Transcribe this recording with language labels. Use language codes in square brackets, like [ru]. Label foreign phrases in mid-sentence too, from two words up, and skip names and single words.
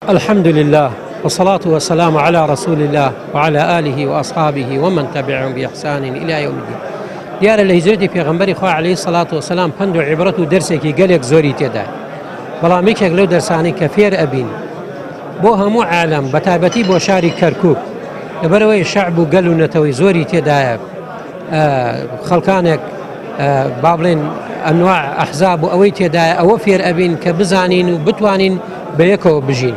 [ar] الحمد لله والصلاة والسلام على رسول الله وعلى آله وأصحابه ومن تبعهم بإحسان إلى يوم الدين. [ckb] دیارە لە هیجرەتی پێغەمبەری خوا [ar] عەلەیهی سەڵات وسەلام [ckb] پند و عیبرەت و دەرسێکی گەلێک زۆری تێدایە. بەڵام یەکێک لەو دەرسانەی کە فێر ئەبین بۆ هەموو عالەم بەتایبەتی بۆ شاری کەرکووک لەبەرەوەی شەعب و گەل و نەتەوەی زۆری تێدایە، خەڵکانێک با بڵێن [ar] ئەنواع ئەحزاب [ckb] و ئەوەی تێدایە، ئەوە فێر ئەبین کە بزانین و بتوانین بەیەکەوە بژین.